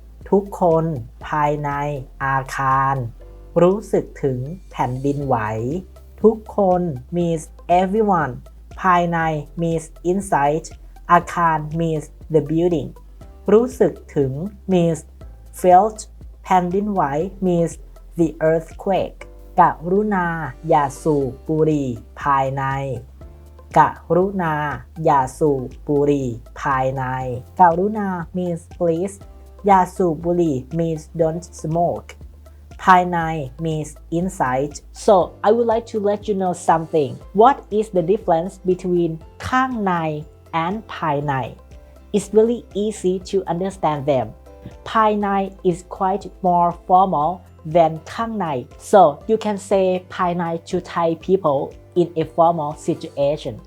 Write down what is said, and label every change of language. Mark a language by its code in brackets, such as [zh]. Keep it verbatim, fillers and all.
[th] ทุกคนภายในอาคารรู้สึกถึงแผ่นดินไหวทุกคน [en] means everyone [th] ภายใน [en] means inside [th] อาคาร [en] means the building [th] รู้สึกถึง [en] means felt [th] แผ่นดินไหว [en] means the earthquake [th] กรุณาอย่าสูบบุหรี่ภายใน กรุณาอย่าสูบบุหรี่ภายในกรุณา [en] means please [th] อย่าสูบบุหรี่ [en] means don't smoke [th] ภายใน [en] means inside. So I would like to let you know something. What is the difference between ข้างใน and ภายใน? It's really easy to understand them. ภายใน is quite more formal than ข้างใน. So you can say ภายใน to Thai people in a formal situation.